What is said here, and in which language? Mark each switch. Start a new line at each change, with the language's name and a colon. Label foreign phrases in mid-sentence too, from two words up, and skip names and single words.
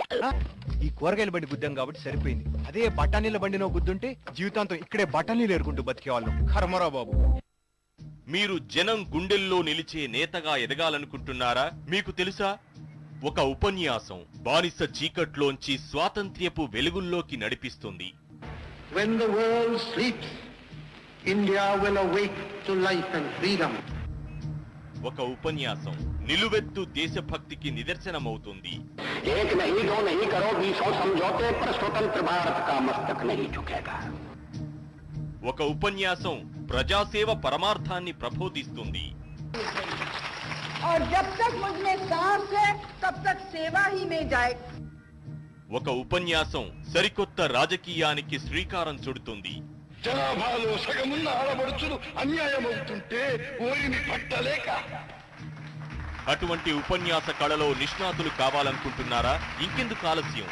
Telugu: ఈ కూరగాయల బండి గుద్దాం కాబట్టి సరిపోయింది. అదే బఠానీల బండినో గుద్దుంటే జీవితాంతం ఇక్కడే బఠానీలు ఏరుకుంటూ బతికేవాళ్ళం. కర్మరా బాబు. మీరు జనం గుండెల్లో నిలిచే నేతగా ఎదగాలనుకుంటున్నారా? మీకు తెలుసా, ఒక ఉపన్యాసం బానిస చీకట్లోంచి స్వాతంత్ర్యపు వెలుగుల్లోకి నడిపిస్తుంది.
English: When the world sleeps, India will awake to life and freedom.
Telugu: ఒక ఉపన్యాసం నిలువెత్తు దేశభక్తికి నిదర్శనమవుతుంది.
Hindi: एक नहीं दो नहीं करो 200 समझौते पर स्वतंत्र भारत का मस्तक नहीं झुकेगा.
Telugu: ఒక ఉపన్యాసం ప్రజాసేవ పరమార్థాన్ని ప్రబోధిస్తుంది.
Hindi: और जब तक मुझमें सांस है तब तक सेवा ही में जाए.
Telugu: ఒక ఉపన్యాసం సరికొత్త రాజకీయానికి శ్రీకారం చుడుతుంది. జనాభాలో సగమున్న ఆడబడుచులు అన్యాయమవుతుంటే ఓరిని పట్టలేక. అటువంటి ఉపన్యాస కళలో నిష్ణాతులు కావాలనుకుంటున్నారా? ఇంకెందుకు ఆలస్యం?